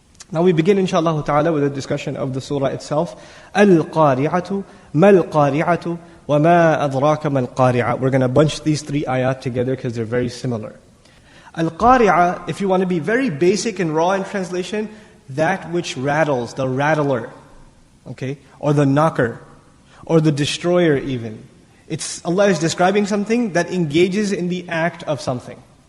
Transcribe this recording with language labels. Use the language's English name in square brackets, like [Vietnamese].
[English] Now we begin inshallah ta'ala with a discussion of the surah itself. [Arabic] Al-Qari'atu, Mal-Qari'atu, وَمَا أَدْرَاكَ مَا الْقَارِعَةُ. [English] We're going to bunch these three ayat together because they're very similar. Al-Qari'ah, if you want to be very basic and raw in translation, that which rattles, the rattler, okay, or the knocker, or the destroyer even. Allah is describing something that engages in the act of something.